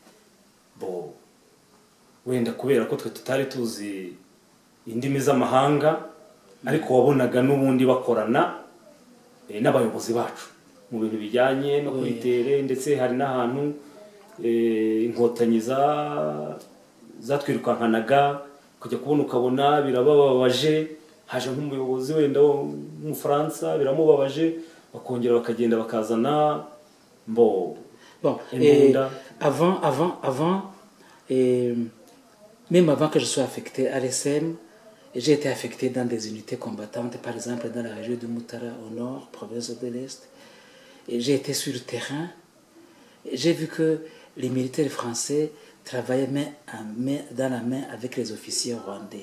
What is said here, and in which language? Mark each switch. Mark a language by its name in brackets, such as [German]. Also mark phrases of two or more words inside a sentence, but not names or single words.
[Kinyarwanda] wenda kubera ko twe tutari tuzi indimi z'amahanga ariko wabonaga n'ubundi bakorana n'abayobozi bacu mu bintu bijyanye no kuri tere, ndetse hari n'ahantu inkotanyi zatwirukankanaga kujya kubona ukabona birababaje, haje nk'umuyobozi wenda w'umufaransa biramubabaje, bakongera bakagenda bakazana [French] même avant que je sois affecté à l'SM, j'ai été affecté dans des unités combattantes, par exemple dans la région de Mutara au nord, province de l'Est. Et j'ai été sur le terrain. J'ai vu que les militaires français travaillaient dans la main avec les officiers rwandais.